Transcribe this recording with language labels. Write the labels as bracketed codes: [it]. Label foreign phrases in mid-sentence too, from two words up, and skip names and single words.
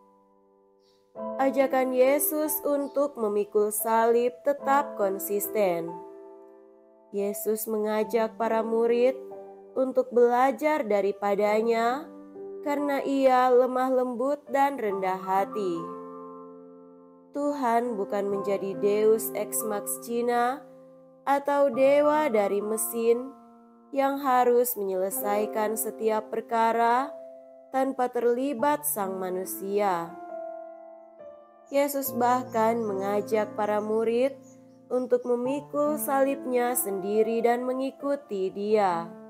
[id] Ajakan Yesus untuk memikul salib tetap konsisten. Yesus mengajak para murid untuk belajar daripadanya karena ia lemah lembut dan rendah hati. Tuhan bukan menjadi [la] Deus ex machina [id] atau dewa dari mesin yang harus menyelesaikan setiap perkara tanpa terlibat sang manusia. Yesus bahkan mengajak para murid untuk memikul salibnya sendiri dan mengikuti Dia.